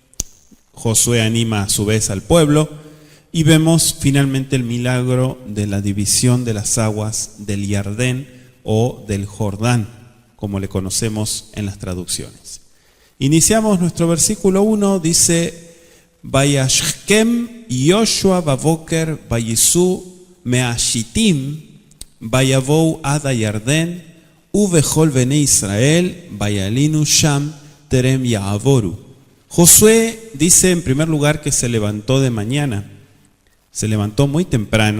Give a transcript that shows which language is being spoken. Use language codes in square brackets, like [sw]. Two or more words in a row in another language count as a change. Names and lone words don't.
[es] Josué anima a su vez al pueblo. Y vemos finalmente el milagro de la división de las aguas del Jardín o del Jordán, como le conocemos en las traducciones. Iniciamos nuestro versículo 1, dice: [he] וישכם יהושע בבקר ויסעו מהשטים ויבאו עד הירדן ובכל בני ישראל וילנו שם טרם יעברו. [es] Josué dice en primer lugar que se levantó de mañana, se levantó muy temprano.